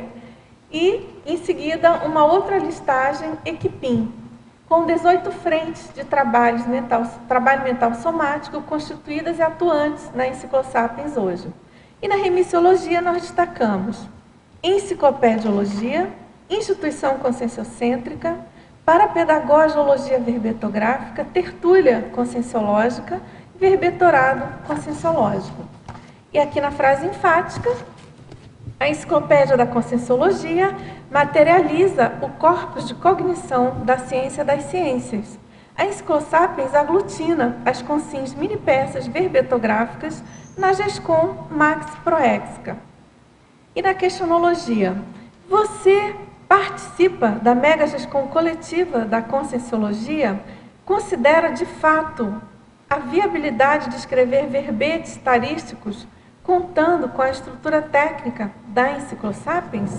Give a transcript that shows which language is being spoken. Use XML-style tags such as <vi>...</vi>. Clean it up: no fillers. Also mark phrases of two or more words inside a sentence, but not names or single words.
<pt>E, em seguida, uma outra listagem, Equipim, com 18 frentes de trabalho mental somático constituídas e atuantes na Enciclosapiens hoje. E na remissiologia nós destacamos enciclopediologia, instituição conscienciocêntrica, parapedagogologia verbetográfica, tertúlia conscienciológica, verbetorado conscienciológico. E aqui na frase enfática, a Enciclopédia da Conscienciologia materializa o corpus de cognição da ciência das ciências. A Enciclosapiens aglutina as consins mini-peças verbetográficas na GESCOM Max Proexica. E na questionologia, você participa da Mega GESCOM coletiva da Conscienciologia? Considera de fato a viabilidade de escrever verbetes tarísticos contando com a estrutura técnica da Enciclosapiens?</pt>